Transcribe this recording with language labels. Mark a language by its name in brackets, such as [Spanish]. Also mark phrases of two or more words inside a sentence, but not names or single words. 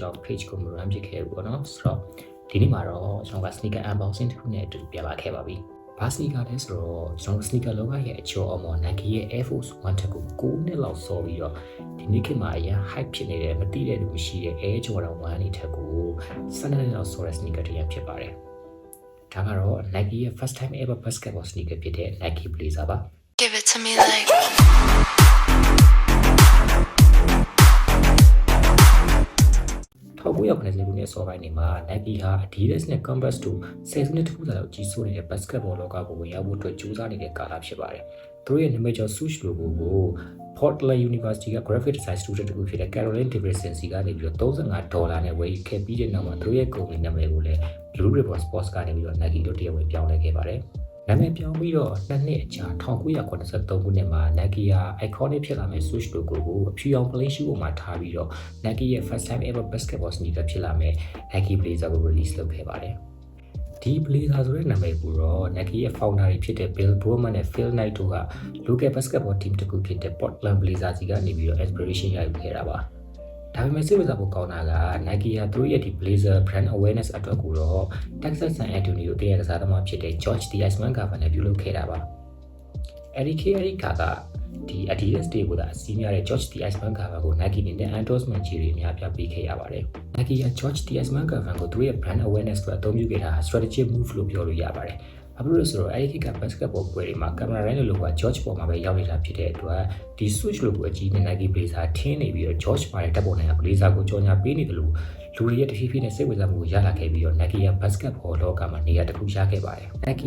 [Burmese] ကြောင့် page ကို run ဖြစ်ခဲ့ဘူးပေါ့နော်ဆိုတော့ဒီနေ့မှာတော့ကျွန်တော်က [English] sneaker unboxing [Burmese] တစ်ခုနဲ့အတူပြန်လာခဲ့ပါပြီဘာ sneaker လဲဆိုတော့ကျွန်တော် sneaker လောကရဲ့အကျော်အမော် Nike ရဲ့ Air Force 1 တက်ကို9နှစ်လောက်စောပြီးတော့ဒီနေ့ခေတ်မှာအရင် hype ဖြစ်နေတဲ့မသိတဲ့လူမရှိတဲ့ Air Jordan 1 နဲ့တက်ကို12နှစ်လောက်စောတဲ့ sneaker တစ်យ៉ាងဖြစ်ပါတယ်ဒါကတော့ Nike ရဲ့ [English] first time ever basketball sneaker [Burmese] ဖြစ်တဲ့ Nike Blazer ပါ [English] Give it to me like [Burmese] 1990 ခုနှစ်စောပိုင်းမှာ Nike ဟာ Adidas နဲ့ Converse တို့ဆယ်စုနှစ်တစ်ခုလောက်ကြီးစိုးနေတဲ့ basketball လောကကိုဝင်ရောက်ဖို့ အတွက်ကြိုးစားနေတဲ့ကာလဖြစ်ပါတယ်။သူတို့ရဲ့နာမည်ကျော် [English] swoosh logo [Burmese] ကို Portland University က [English] graphic design student [Burmese] တစ်ခုဖြစ်တဲ့ Caroline Davidson စီကနေပြီးတော့$35နဲ့ဝယ်ခဲ့ပြီးတဲ့နောက်မှာသူတို့ရဲ့ company နာမည်ကိုလည်း Blue Ribbon Sports ကနေပြီးတော့ Nike လို့တရားဝင်ပြောင်းလဲခဲ့ပါတယ်။နာမည်ပြောင်းပြီးတော့2နှစ်အကြာ1983ခုနှစ်မှာ Nike ဟာ iconic ဖြစ်လာမဲ့ [English] swoosh logo [Burmese] ကိုအဖြူရောင် [English] plain shoe [Burmese] ပေါ်မှာထားပြီးတော့ Nike ရဲ့ [English] first time ever basketball sneaker [Burmese] ဖြစ်လာမဲ့ Nike Blazer ကို release လုပ်ခဲ့ပါတယ်။ဒီ Blazer ဆိုတဲ့နာမည်ကိုတော့ Nike ရဲ့ founder တွေဖြစ်တဲ့ Bill Bowman နဲ့ Phil Knight တို့က [English] local basketball team [Burmese] တစ်ခုဖြစ်တဲ့ Portland Blazers စီကနေပြီးတော့ inspiration ရယူခဲ့တာပါ။ဒါပေမဲ့စိတ်ဝင်စားဖို့ကောင်းတာက Nike ဟာသူတို့ရဲ့ဒီ Blazer [English] brand awareness [Burmese] အတွက်ကို တော့ Texas San Antonio တရကစားသမားဖြစ်တဲ့ George the Iceman Garber နဲ့ပြုလုပ်ခဲ့တာပါ။အဲဒီကဒီ Adidas တွေကိုသာအစည်းများတဲ့ George the Iceman Garber ကို Nike နဲ့ endorsement ကြီးတွေအများပြပေးခဲ့ရပါတယ်။ Nike က George the Iceman Garber ကိုသူရဲ့ [English] brand awareness [Burmese] အတွက်အသုံးပြု ခဲ့တာ [English] strategic move [Burmese] လို့ပြောလို့ရပါတယ်။ဘာဖြစ်လို့လဲဆိုတော့အဲဒီက basketball ပွဲတွေမှာ [English] camera line [Burmese] လို့က George ပေါ်မှာပဲရောက်နေတာဖြစ်တဲ့အတွက်ဒီ [English] swoosh logo [Burmese] အကြီးနဲ့ Nike Blazer ထင်းနေပြီးတော့ George ပါတဲ့တပ်ပေါ် နိုင်က Blazer ကိုကြော်ညာပေးနေတယ်လို့လူတွေရဲ့တဖြည်းဖြည်းနဲ့စိတ်ဝင်စားမှုကိုရလာခဲ့ပြီးတော့ Nike က basketball လောကမှာနေရာတစ်ခုရခဲ့ပါတယ်။ Nike က